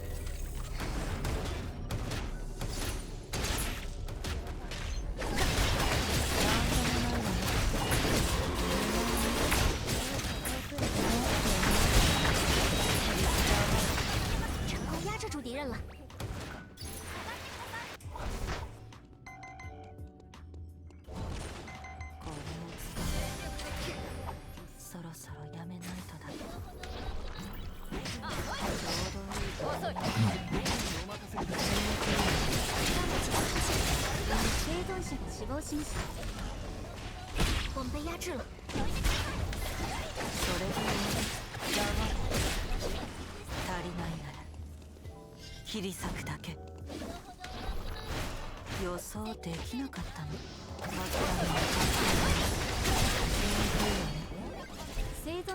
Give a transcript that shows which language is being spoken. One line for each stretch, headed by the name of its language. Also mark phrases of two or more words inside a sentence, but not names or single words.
Chinese: 成功压制住敌人了。
Japanese: これを使うそろそろやめないとだけど。生存者が死亡しました。
Chinese: 我们被压制了。
Japanese: それぐらいやばい。足りないなら切り裂くだけ。予想できなかったの。諦めなかった。